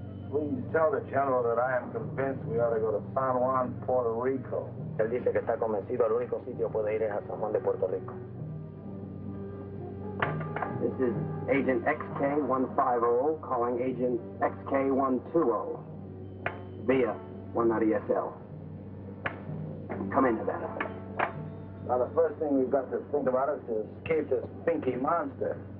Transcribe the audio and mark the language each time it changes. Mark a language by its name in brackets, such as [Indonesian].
[English] Please tell the General that I am convinced we ought to go to San Juan, Puerto Rico. [Spanish] Él dice que está convencido, el único sitio puede ir es a San Juan de Puerto Rico. [English] This is Agent XK150 calling Agent XK120 via 190SL. Come in, Havana. Now, the first thing we've got to think about is to escape this pinky monster.